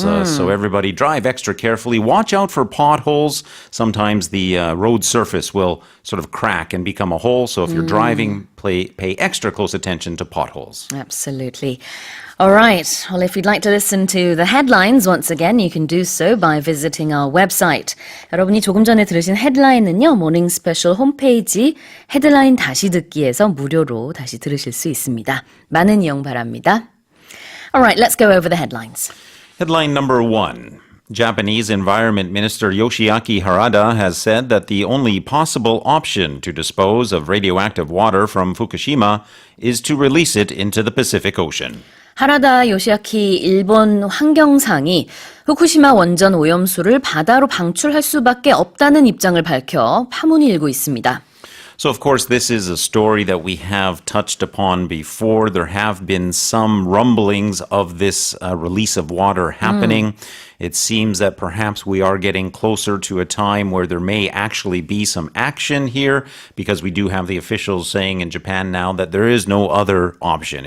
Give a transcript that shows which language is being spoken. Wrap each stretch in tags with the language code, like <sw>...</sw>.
<en>So everybody drive extra carefully. Watch out for potholes. Sometimes the road surface will sort of crack and become a hole. So if you're driving, pay extra close attention to potholes. Absolutely. All right. Well, if you'd like to listen to the headlines once again, you can do so by visiting our website.</en> <ko>여러분이 조금 전에 들으신 헤드라인은요, 모닝스페셜 홈페이지 헤드라인 다시 듣기에서 무료로 다시 들으실 수 있습니다. 많은 이용 바랍니다.</ko> <en>All right, let's go over the headlines. Headline number 1. Japanese Environment Minister Yoshiaki Harada has said that the only possible option to dispose of radioactive water from Fukushima is to release it into the Pacific Ocean.</en> <ko>하라다 요시아키 일본 환경상이 후쿠시마 원전 오염수를 바다로 방출할 수밖에 없다는 입장을 밝혀 파문이 일고 있습니다.</ko> <en>So, of course, this is a story that we have touched upon before. There have been some rumblings of this release of water happening. It seems that perhaps we are getting closer to a time where there may actually be some action here, because we do have the officials saying in Japan now that there is no other option.</en>